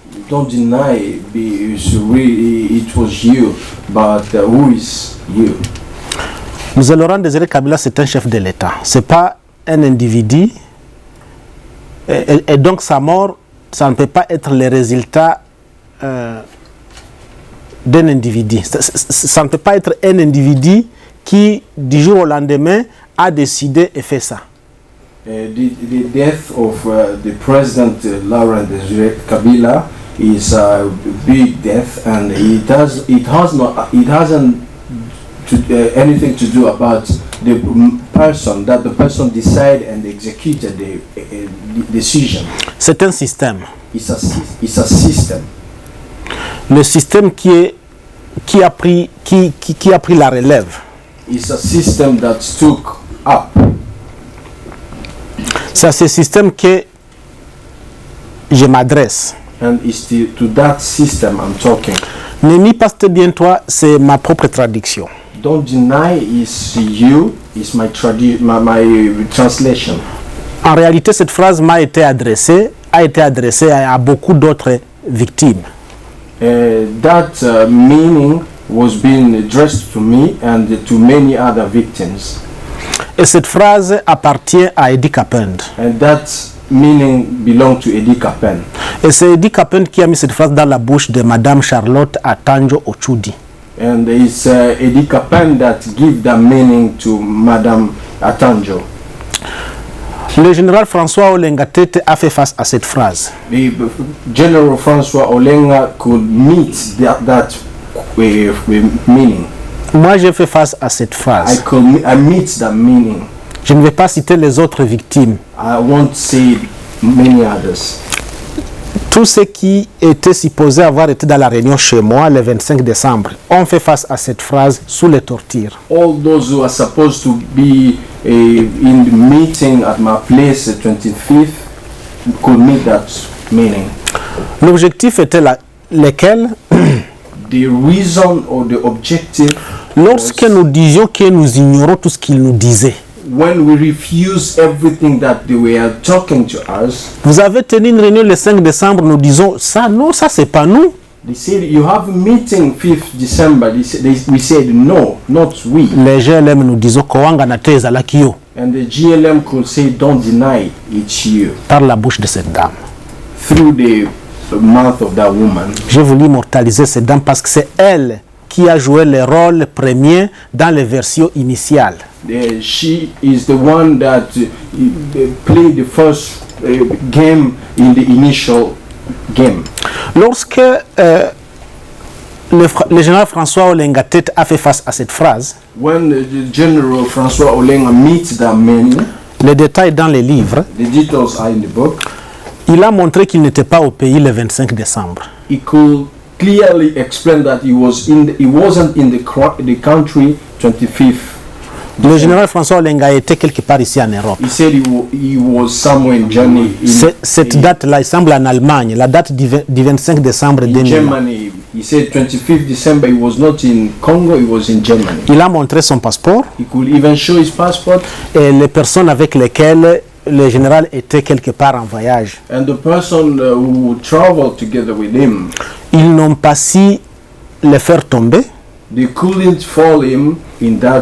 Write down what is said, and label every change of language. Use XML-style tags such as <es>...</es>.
<en>Don't deny it was you, but who is you? M.</en> <fr>Laurent Désiré Kabila, c'est un chef de l'État. Ce n'est pas un individu. Et donc sa mort, ça ne peut pas être le résultat d'un individu. Ça ne peut pas être un individu qui, du jour au lendemain, a décidé et fait ça.</fr> <en>The death of the President Laurent Désiré Kabila is a big death, and it hasn't anything to do about the person, that the person decided and executed the decision.</en> <fr>C'est un système.</fr> <en>It's a system.</en> <fr>Le système qui a pris la relève.</fr> <en>It's a system that took up.</en> <fr>C'est à ce système que je m'adresse.</fr> <en>And it's to that system I'm talking.</en> <fr>Ne nie pas, c'était bien toi, c'est ma propre traduction.</fr> <en>Don't deny is you, is my translation.</en> <fr>En réalité, cette phrase a été adressée à beaucoup d'autres victimes.</fr> <en>That meaning was being addressed to me and to many other victims.</en> <fr>Et cette phrase appartient à Eddie Kapend.</fr> <en>And that meaning belonged to Eddie Kapend.</en> <fr>Et c'est Eddie Kapend qui a mis cette phrase dans la bouche de Madame Charlotte Atanjo Ochudi.</fr> <en>And it's Eddie Kapend that give the meaning to Madame Atanjo.</en> <fr>Le général François Olenga Tete a fait face à cette phrase.</fr> <en>The General François Olenga could meet that meaning.</en> <fr>Moi, j'ai fait face à cette phrase.</fr> <en>I meet that meaning.</en> <fr>Je ne vais pas citer les autres victimes.</fr> <en>I won't say many others.</en> <fr>Tous ceux qui étaient supposés avoir été dans la réunion chez moi le 25 décembre ont fait face à cette phrase sous les tortures.</fr> <en>All those who are supposed to be in the meeting at my place, the 25th, could meet that meaning.</en> <fr>L'objectif était lequel?</fr> <en>The reason or the objective.</en> <fr>Lorsque nous disions que nous ignorons tout ce qu'ils nous disaient.</fr> <en>When we refuse everything that they were talking to us.</en> <fr>Vous avez tenu une réunion le 5 décembre, nous disons ça, non, ça c'est pas nous.</fr> <en>They said you have a meeting 5th December. We said no, not we.</en> <fr>Les GLM nous disons</fr> <ln>Kowanga na teza la kio.</ln> <en>And the GLM could say don't deny it's you.</en> <fr>Par la bouche de cette dame.</fr> <en>Through the mouth of that woman.</en> <fr>J'ai voulu immortaliser cette dame parce que c'est elle qui a joué le rôle premier dans les versions initiales.</fr> <en>She is the one that played the first game in the initial game.</en> <fr>Lorsque le général François Olenga Tete a fait face à cette phrase,</fr> <en>when the General François Olenga meets that man,</en> <fr>les détails dans les livres,</fr> <en>the details are in the book.</en> <fr>Il a montré qu'il n'était pas au pays le 25 décembre.</fr> <en>He could clearly explain that he wasn't in the country 25th.</en> <fr>Le général François Olenga était quelque part ici en Europe.</fr> <en>He said he was somewhere in Germany.</en> <fr>Cette date-là, il semble en Allemagne, la date du 25 décembre 2000.</fr> <en>Germany. He said 25th December. He was not in Congo. He was in Germany.</en> <fr>Il a montré son passeport.</fr> <en>He could even show his passport.</en> <fr>Et les personnes avec lesquelles le général était quelque part en voyage.</fr> <en>And the person who traveled together with him.</en> <fr>Ils n'ont pas su le faire tomber.</fr> <en>They couldn't fall him in that.</en>